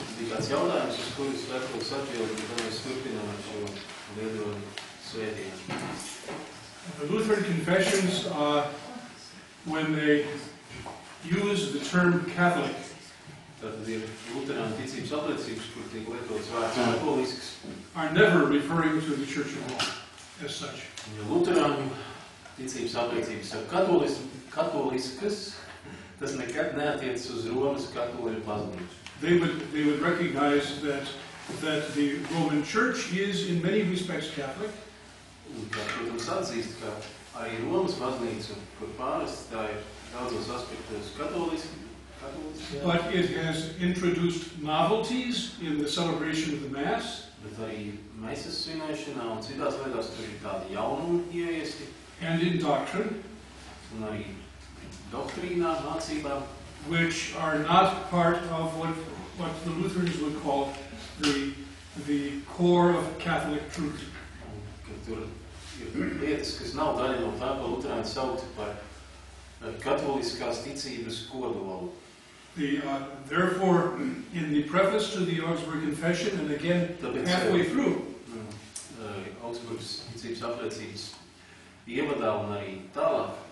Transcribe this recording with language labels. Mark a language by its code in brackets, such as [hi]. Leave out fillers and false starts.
[lv] Kāds jautājums, uz kuru es vēlos atbildēt, tad mēs turpinām šo lielo svētību. [en] The Lutheran confessions, when they use the term Catholic, [lv] Tātad ir luterāna ticības apliecības, kur tiek lietots vārds katolisks. [en] are never referring to the Church of Rome as such. [lv] Ja luterāņu ticības apliecības ir katoliskas, tas nekad neatiec uz Romas katoļu baznīcu. [en] They would recognize that the Roman Church is in many respects Catholic. [lv] Un, protams, atzīst, ka arī Romas baznīca, kur pārasti tā ir daudzos aspektos katoliska, [en] But it has introduced novelties in the celebration of the Mass. [lv] Bet arī mēsas svinēšanā un citās lietās tur ir tādi jaunumi ieiesti. [en] And in doctrine. [lv] Un arī doktrīnā, mācībā. [en] Which are not part of what the Lutherans would call the core of Catholic truth. [lv] Ka tur ir lietas, kas nav daļa no tā, ko luterāni sauktu par katoliskās ticības kodolu. [en] Therefore, in the preface to the Augsburg Confession, and again halfway through, [lv] Augsburgas ticības apliecības ievadā un arī tālāk,